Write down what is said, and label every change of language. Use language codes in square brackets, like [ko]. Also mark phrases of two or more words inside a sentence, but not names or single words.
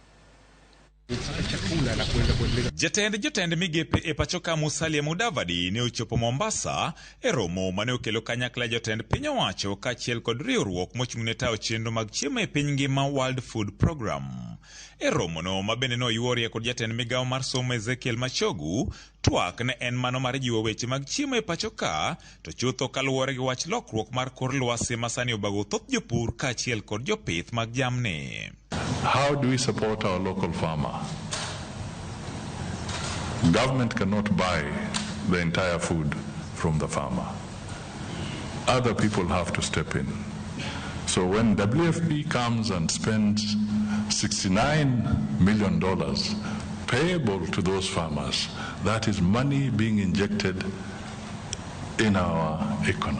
[luo] Jotend migepe e pachoka Musalia Mudavadi ne ochopo Mombasa e romo mane okelo kanyakla jotend piny owacho kaachiel kod riwruok mochung'ne tayo chenro mag chiemo e piny ngima World Food Program. E romo no ma bende noyuorie kod jatend migawo mar somo Ezekiel Machogu, twak ne en mano mar jiwo weche mag chiemo e pachoka to chutho kaluwore gi wach lokruok mar kor lwasi masani obago thoth jopur kaachiel kod jopith mag jamni. [en] How do we support our local farmer? Government cannot buy the entire food from the farmer. Other people have to step in. So when WFP comes and spends $69 million payable to those farmers, that is money being injected in our economy.